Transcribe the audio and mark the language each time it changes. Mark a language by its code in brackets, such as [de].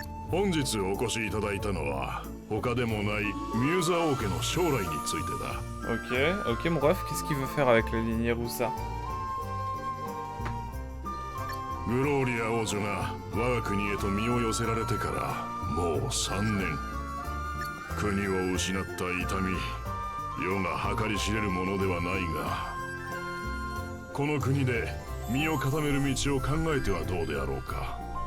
[ja] 本日お越しいただいたのは、他でもないミューザ王家の将来についてだ。 [fr] Ok, mon ref, qu'est-ce qu'il veut faire avec la lignée Roussa? [ja] グローリア王女が我が国へと身を寄せられてからもう3年。国を失った痛み、世が計り知れるものではないが、この国で身を固める道を考えてはどうであろうか。